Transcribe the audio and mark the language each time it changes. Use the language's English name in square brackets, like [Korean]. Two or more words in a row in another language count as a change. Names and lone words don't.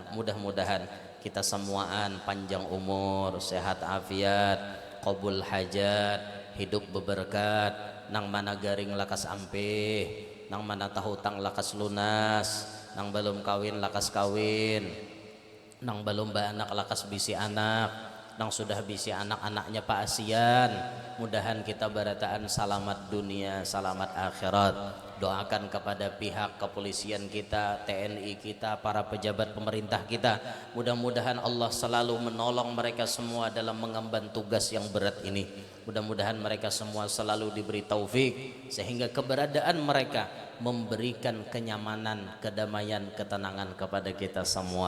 [Banjar] Mudah-mudahan kita semuaan panjang umur, sehat afiat, qabul hajat, hidup beberkat, nang mana garing lakas ampih, nang mana tahu tang lakas lunas, nang belum kawin lakas kawin, nang belum anak lakas bisi anak, nang sudah bisi anak-anaknya Pak Asian. Mudahan kita barataan selamat dunia, selamat akhirat. [Indonesian] Doakan kepada pihak kepolisian kita, TNI kita, para pejabat pemerintah kita, mudah-mudahan Allah selalu menolong mereka semua dalam mengemban tugas yang berat ini. Mudah-mudahan mereka semua selalu diberi taufik sehingga keberadaan mereka memberikan kenyamanan, kedamaian, ketenangan kepada kita semua.